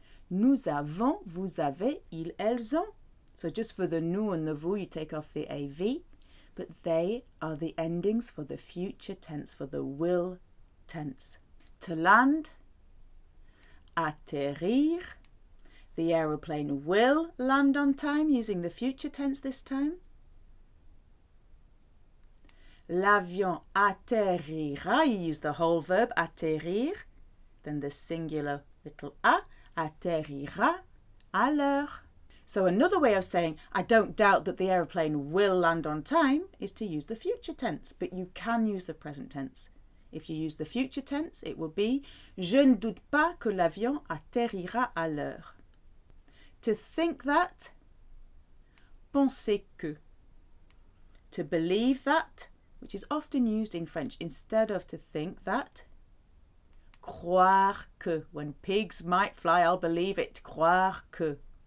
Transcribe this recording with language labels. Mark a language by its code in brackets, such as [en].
[fr] Nous avons, vous avez, ils, elles ont. [en] So just for the nous and the vous, you take off the AV, but they are the endings for the future tense, for the will tense. To land, [fr] atterrir. [en] The aeroplane will land on time using the future tense this time. [fr] L'avion atterrira. [en] You use the whole verb atterrir. Then the singular little a, [fr] atterrira à l'heure. [en] So another way of saying I don't doubt that the aeroplane will land on time is to use the future tense, but you can use the present tense. If you use the future tense, it will be [fr] je ne doute pas que l'avion atterrira à l'heure. [en] To think that, [fr] penser que. [en] To believe that, which is often used in French instead of to think that. [fr] Croire que. [en] When pigs might fly, I'll believe it. [fr] Croire que.